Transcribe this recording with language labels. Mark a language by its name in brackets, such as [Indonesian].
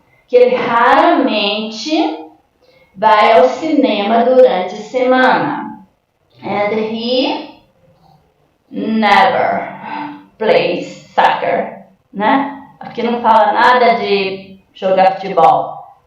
[Portuguese] Que ele raramente vai ao cinema durante a semana. [English] And he never plays soccer, né? [Portuguese] Aqui não fala nada de jogar futebol.